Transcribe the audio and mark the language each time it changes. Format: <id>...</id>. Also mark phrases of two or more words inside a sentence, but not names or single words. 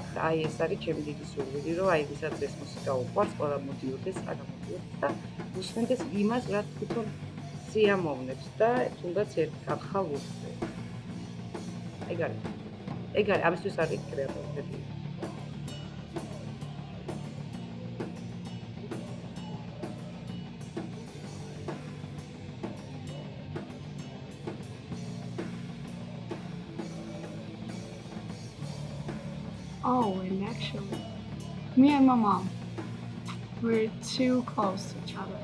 <ka>აი ეს არის ჩემი დიდი სურვილი, რომ აი ვისაც ეს მუსიკა უყვარს, ყველა მოდიოდეს, გამოდიოდეს და უსმენდეს იმას, რაც თვითონ სიამოვნებს და თუნდაც ერთ კათხალ უხდე. ეგ არის, ამისთვის არის კრეატორები.</ka> <en>Oh, and actually, me and my mom, we're too close to each other.</en>